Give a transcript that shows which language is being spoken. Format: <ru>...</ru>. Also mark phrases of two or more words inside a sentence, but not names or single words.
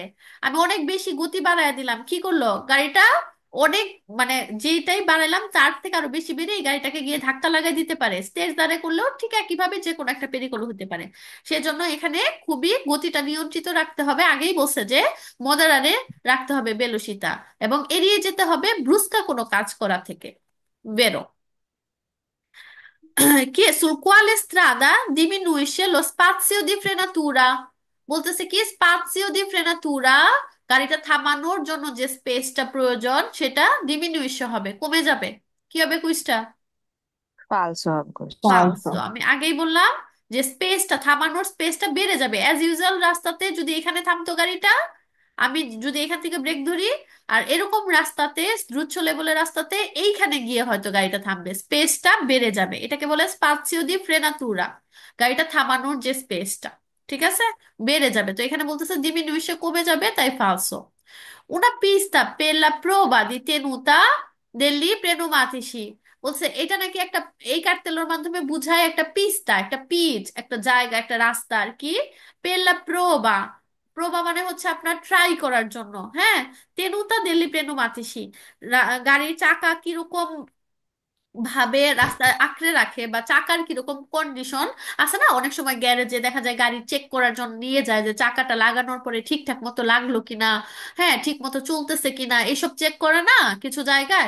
<bn>আমি অনেক বেশি গতি বাড়ায় দিলাম, কি করলো গাড়িটা অনেক, মানে যেটাই বাড়াইলাম তার থেকে আরো বেশি বেড়ে এই গাড়িটাকে গিয়ে ধাক্কা লাগাই দিতে পারে। স্টেজ দাঁড়ে করলেও ঠিক একইভাবে যে কোনো একটা পেরিকল হতে পারে। সেজন্য এখানে খুবই গতিটা নিয়ন্ত্রিত রাখতে হবে, আগেই বলছে যে মদারারে রাখতে হবে বেলুসিতা, এবং এড়িয়ে যেতে হবে ব্রুস্কা কোনো কাজ করা থেকে। বেরো।</bn> <it>Che sul quale strada diminuisce lo spazio di frenatura,</it> <bn>বলতেছে কি</bn> <it>spazio di frenatura,</it> <bn>গাড়িটা থামানোর জন্য যে স্পেসটা প্রয়োজন সেটা ডিমিনুইশ হবে, কমে যাবে। কি হবে কুইজটা? falso হবে question, ফালসো। পালসো। আমি আগেই বললাম যে স্পেসটা, থামানোর স্পেসটা বেড়ে যাবে।</bn> <en>as usual</en> <bn>রাস্তাতে যদি এখানে থামতো গাড়িটা, আমি যদি এখান থেকে ব্রেক ধরি, আর এরকম রাস্তাতে দ্রুত লেভেলের রাস্তাতে এইখানে গিয়ে হয়তো গাড়িটা থামবে, স্পেসটা বেড়ে যাবে, এটাকে বলে</bn> <it>spazio di frenatura,</it> <bn>গাড়িটা থামানোর যে স্পেসটা, ঠিক আছে, বেড়ে যাবে। তো এখানে বলতেছে ডিমিনুইশে কমে যাবে, তাই ফালসো।</bn> <it>Una pista per la prova di tenuta degli pneumatici,</it> <bn>বলছে এটা নাকি একটা, এই কার্তেলের মাধ্যমে বুঝায় একটা পিস্তা, একটা পিচ, একটা জায়গা, একটা রাস্তা আর কি।</bn> <it>per la prova,</it> <bn>প্রোবা মানে হচ্ছে আপনার ট্রাই করার জন্য, হ্যাঁ।</bn> <it>tenuta degli pneumatici,</it> <bn>গাড়ির চাকা কিরকম ভাবে রাস্তায় আঁকড়ে রাখে, বা চাকার কিরকম কন্ডিশন আছে না, অনেক সময় গ্যারেজে দেখা যায় গাড়ি চেক করার জন্য নিয়ে যায় যে চাকাটা লাগানোর পরে ঠিকঠাক মতো লাগলো কিনা, হ্যাঁ ঠিক মতো চলতেছে কিনা, এইসব চেক করে না কিছু জায়গায়।</bn>